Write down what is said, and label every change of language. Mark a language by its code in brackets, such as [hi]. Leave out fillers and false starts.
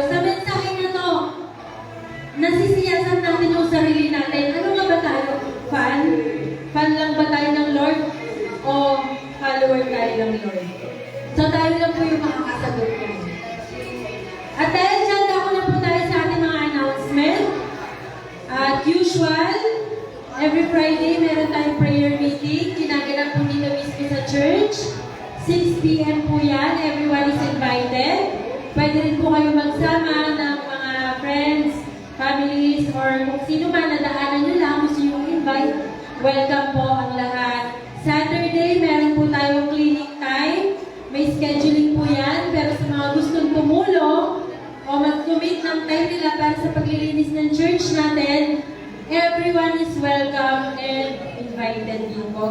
[tl] Sa mensahe na to, nasisiyasan natin yung sarili natin. Ano nga ba tayo? Fan? Fan lang ba tayo ng Lord? O follower tayo ng Lord? So tayo lang po yung makakasagot ko. At dahil dyan, ako na po tayo sa ating mga announcement. At usual, every Friday, meron tayong prayer meeting. Ginaganap po dito mismo sa church. 6 p.m. po yan. [en] Everyone is invited. [tl] Pwede rin po kayo magsama ng mga friends, families, or kung sino man nadaanan nyo lang, gusto nyo invite. Welcome po ang lahat. Saturday, meron po tayong cleaning time. May scheduling po yan. Pero sa mga gustong tumulong o mag-commit ng time nila para sa paglilinis ng church natin, [en] everyone is welcome and invited [tl] din po.